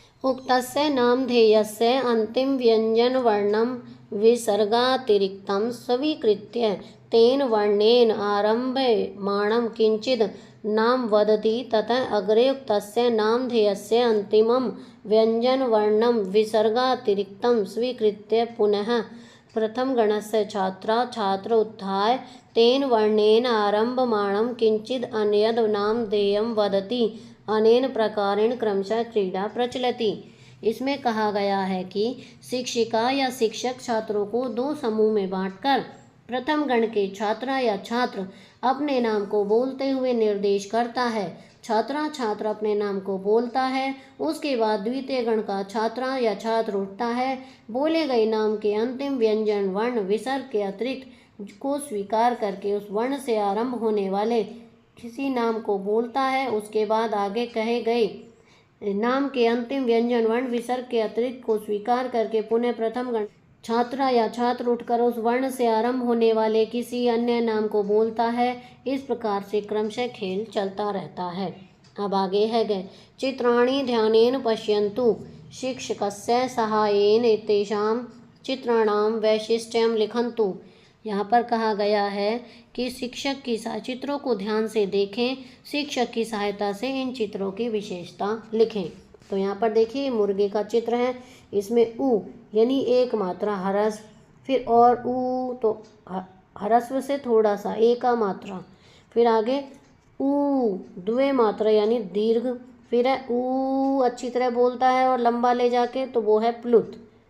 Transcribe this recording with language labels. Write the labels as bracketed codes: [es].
[sa] उक्तस्य नामधेयस्य अन्तिमव्यञ्जनवर्णं विसर्गातिरिक्तं स्वीकृत्य तेन वर्णेन आरभ्यमाणं किञ्चित् नाम वदति, ततः अग्रे उक्तस्य नामधेयस्य अन्तिमं व्यञ्जनवर्णं विसर्गातिरिक्तं स्वीकृत्य पुनः प्रथमगणस्य छात्रा छात्र उत्थाय तेन वर्णेन आरभ्यमाणं किञ्चित् अन्यद् नामधेयं वदति। अनेन प्रकारेण क्रमशः क्रीडा प्रचलति। [hi] इसमें कहा गया है कि शिक्षिका या शिक्षक छात्रों को 2 समूह में बांटकर प्रथम गण के छात्रा या छात्र अपने नाम को बोलते हुए निर्देश करता है। छात्रा छात्र अपने नाम को बोलता है, उसके बाद द्वितीय गण का छात्रा या छात्र उठता है, बोले गए नाम के अंतिम व्यंजन वर्ण विसर्ग के अतिरिक्त को स्वीकार करके उस वर्ण से आरंभ होने वाले किसी नाम को बोलता है। उसके बाद आगे कहे गए नाम के अंतिम व्यंजन वर्ण विसर्ग के अतिरिक्त को स्वीकार करके पुनः प्रथम गण छात्रा या छात्र उठकर उस वर्ण से आरंभ होने वाले किसी अन्य नाम को बोलता है। इस प्रकार से क्रमशः खेल चलता रहता है। अब आगे है गए [sa] चित्राणि ध्यानेन पश्यन्तु शिक्षकस्य सहायेन एतेषां चित्राणां वैशिष्ट्यं लिखन्तु। [hi] यहाँ पर कहा गया है कि शिक्षक की चित्रों को ध्यान से देखें, शिक्षक की सहायता से इन चित्रों की विशेषता लिखें। तो यहाँ पर देखिए मुर्गे का चित्र है, इसमें उ यानी एक मात्रा हरस, फिर और उ तो हरस्व से थोड़ा सा एका मात्रा, फिर आगे उ द्वे मात्रा यानी दीर्घ, फिर है उ अच्छी तरह बोलता है और लंबा ले जाके, तो वो है प्लुत।